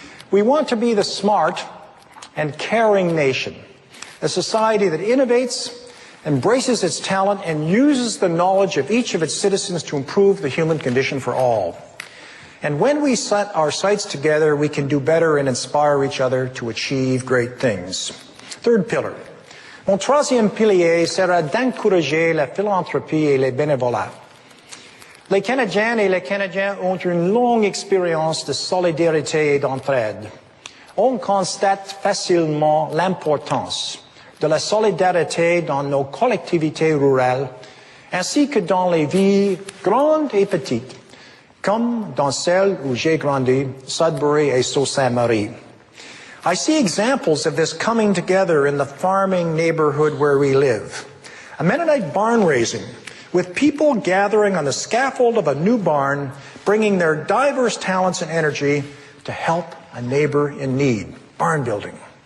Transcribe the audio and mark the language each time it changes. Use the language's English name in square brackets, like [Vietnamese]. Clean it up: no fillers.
[English] We want to be the smart and caring nation, a society that innovates, embraces its talent, and uses the knowledge of each of its citizens to improve the human condition for all. And when we set our sights together, we can do better and inspire each other to achieve great things. Third pillar. [French] Mon troisième pilier sera d'encourager la philanthropie et les bénévolats. Les Canadiennes et les Canadiens ont une longue expérience de solidarité et d'entraide. On constate facilement l'importance de la solidarité dans nos collectivités rurales, ainsi que dans les villes grandes et petites, comme dans celle où j'ai grandi, Sudbury et Sault-Sainte-Marie. [English] I see examples of this coming together in the farming neighborhood where we live. A Mennonite barn raising, with people gathering on the scaffold of a new barn, bringing their diverse talents and energy to help a neighbor in need. Barn building.